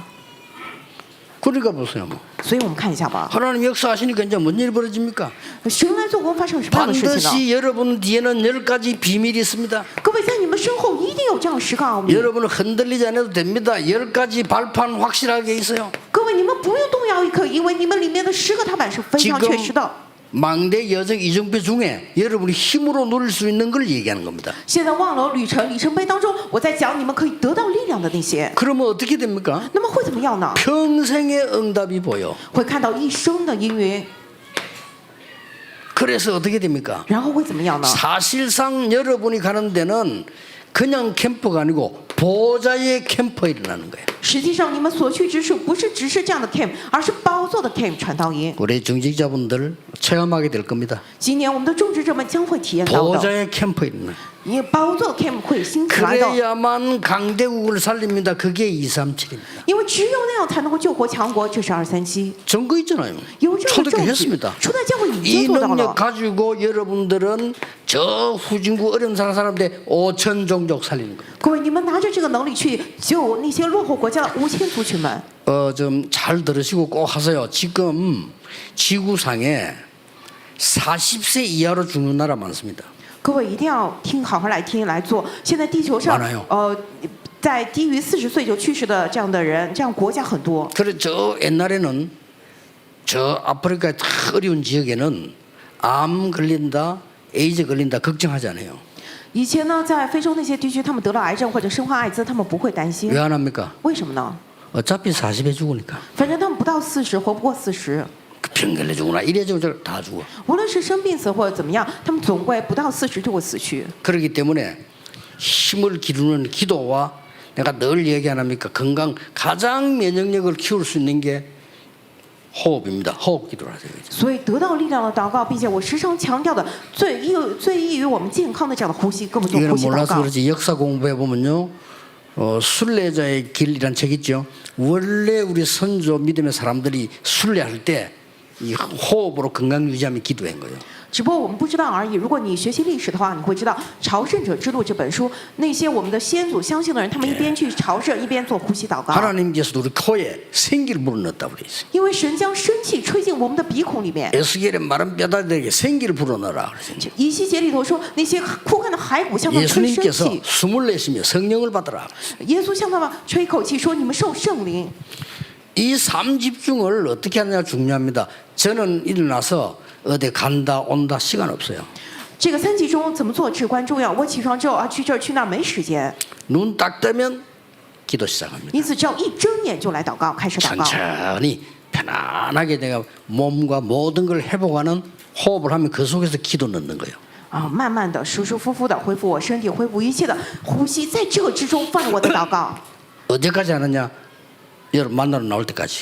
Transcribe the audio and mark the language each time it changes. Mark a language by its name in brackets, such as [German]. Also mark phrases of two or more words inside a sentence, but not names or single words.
[Korean] 그러니까 보세요. 뭐. [Chinese] 所以我们看一下吧， [Korean] 하나님 역사하시니까 이제 뭔 일이 벌어집니까? [Chinese] 神来做工发生什么样的事情呢？ [Korean] 반드시 여러분 뒤에는 10가지 비밀이 있습니다. [Chinese] 各位在你们身后一定有这样的10个奥秘。 [Korean] 여러분은 흔들리지 않아도 됩니다. 10가지 발판 확실하게 있어요. [Chinese] 各位，你们不用动摇一刻，因为你们里面的10个踏板是非常确实的。 [Korean] 망대 여정 이정표 중에 여러분이 힘으로 누릴 수 있는 걸 얘기하는 겁니다. [Chinese] 现在望楼旅程里程碑当中，我在讲你们可以得到力量的那些， [Korean] 그러면 어떻게 됩니까? [Chinese] 那么会怎么样呢？ [Korean] 평생의 응답이 보여. [Chinese] 会看到一生的阴云， [Korean] 그래서 어떻게 됩니까? [Chinese] 然后会怎么样呢？ [Korean] 사실상 여러분이 가는 데는 그냥 캠프가 아니고 보좌의 캠프가 일어나는 거예요. [Chinese] 实际上，你们所去之处不是只是这样的 camp， 而是宝座的 camp 传道营。 [Korean] 우리 중직자분들 체험하게 될 겁니다. [Chinese] 今年我们的种植者们将会体验到的， [Korean] 보좌의 캠프 일어나. [Chinese] 因为宝座的 camp 会兴起来的， [Korean] 그래야만 강대국을 살립니다. 그게 237입니다. [Chinese] 因为只有那样才能够救活强国，这是237。 [Korean] 증거 있잖아요. [Chinese] 有这样的 [Korean] 초대교 [Chinese] 证据， [Korean] 했습니다. [Chinese] 初代教会已 [Korean] 이 [Chinese] 经做到 [Korean] 능력 [Chinese] 了。 [Korean] 가지고 여러분들은 저 후진국 어려운 사람들 5천 종족 살리는 거예요. [Chinese] 各位，你们拿着这个能力去救那些落后国家的5000族群们。 [Korean] 좀 잘 들으시고 꼭 하세요. 지금 지구상에 40세 이하로 죽는 나라 많습니다. [Chinese] 各位一定要听，好好来听来做。现在地球上 [Korean] 많아요 ， [Chinese] 在低于40岁就去世的这样的人，这样国家很多。 [Korean] 그래 저 옛날에는 저 아프리카 다 어려운 지역에는 암 걸린다, 에이즈 걸린다 걱정하지 않아요. [Chinese] 以前呢，在非洲那些地区，他们得了癌症或者生化艾滋，他们不会担心 [Korean] 왜 。안 합니까? [Chinese] 为什么呢？ [Korean] 어차피 40에 죽으니까. [Chinese] 反正他们不到40，活不过40。 [Korean] 병 걸려 죽으나 이래 죽으나 다 죽어. [Chinese] 无论是生病死或者怎么样，他们总归不到40就会死去。 [Korean] 그렇기 때문에 힘을 기르는 기도와 내가 늘 얘기 안 합니까? 건강 가장 면역력을 키울 수 있는 게 호흡입니다. 호흡 기도를 하세요. [Chinese] 所以得到力量的祷告，并且我时常强调的最易于我们健康的这样的呼吸，跟我们做 [Korean] 이거는 [Chinese] 呼吸祷 [Korean] 몰라서 [Chinese] 告。 [Korean] 그렇지 역사 공부해 보면요. 순례자의 길이란 책 있죠. 원래 우리 선조 믿음의 사람들이 순례할 때 이 호흡으로 건강 유지하면 기도한 거예요. [Chinese] 只不过我们不知道而已。如果你学习历史的话，你会知道《朝圣者之路》这本书，那些我们的先祖相信的人，他们一边去朝圣，一边做呼吸祷告。 [Korean] 하나님께서도 우리 코에 생기를 불어넣었다고 그래 있어요. [Chinese] 因为神将生气吹进我们的鼻孔里面。 [Korean] 에스겔의 마른 뼈다귀에게 생기를 불어넣어라 그랬어요. [Chinese] 以西结里头说，那些枯干的骸骨向他们吹生 [Korean] 예수님께서 [Chinese] 气。 [Korean] 숨을 내쉬며 성령을 받으라. [Chinese] 耶稣向他们吹一口气，说：“你们受圣灵。” [Korean] 이 3집중을 어떻게 하느냐 중요합니다. 저는 일어나서 어디 간다 온다 시간 없어요. [Chinese] 这个3集中怎么做至关重要。我起床之后啊，去这儿去那儿没时间， [Korean] 눈 딱 뜨면 기도 시작합니다. [Chinese] 因此只要一睁眼就来祷告，开始祷告。 [Korean] 천천히 편안하게 내가 몸과 모든 걸 회복하는 호흡을 하면 그 속에서 기도 넣는 거예요. [Chinese] 啊，慢慢的、舒舒服服的恢复我身体，恢复一切的呼吸，在这之中放我的祷告。 [Korean] 언제까지 하느냐? 여러분 만나러 나올 때까지.